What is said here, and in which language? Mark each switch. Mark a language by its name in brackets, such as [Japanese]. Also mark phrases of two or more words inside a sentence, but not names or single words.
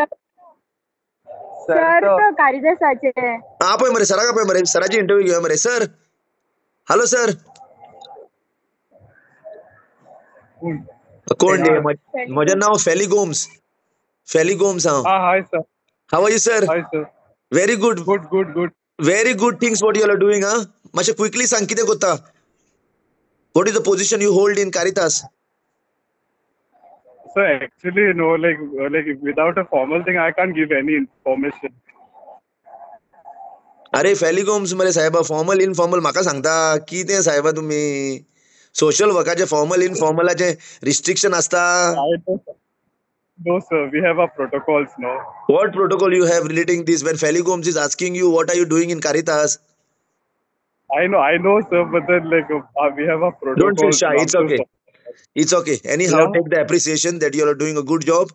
[Konkani] सर कारिदासाचे हा पळय मरे सराक पळय मरे सराची इंटरव्यू घेवया मरे सर [English] hello sir [Konkani] कोण म्हजें नांव फेली गोम्स हांव [English] hi sir how are you sir hi sir very good गुड very good things what you are doing [Konkani] हा मातशें क्विकली सांग कितें करता [English] what is the position you hold in Caritas So actually, no, like without a formal thing, I can't give any information. [Konkani] अरे फेली गोम्स मरे साहेबा [English] formal informal [Konkani] म्हाका सांगता कितें साहेबा तुमी सोशल वर्काचे फॉर्मल इनफॉर्मलाचे रिस्ट्रिक्शन असता [English] No sir, we have our protocols now. What protocol you have relating this when Felly Gomes is asking you what are you doing in Caritas? I know sir, but then we have our protocols. Don't feel shy, it's okay. It's okay. Anyhow, take the appreciation that you are doing a good job.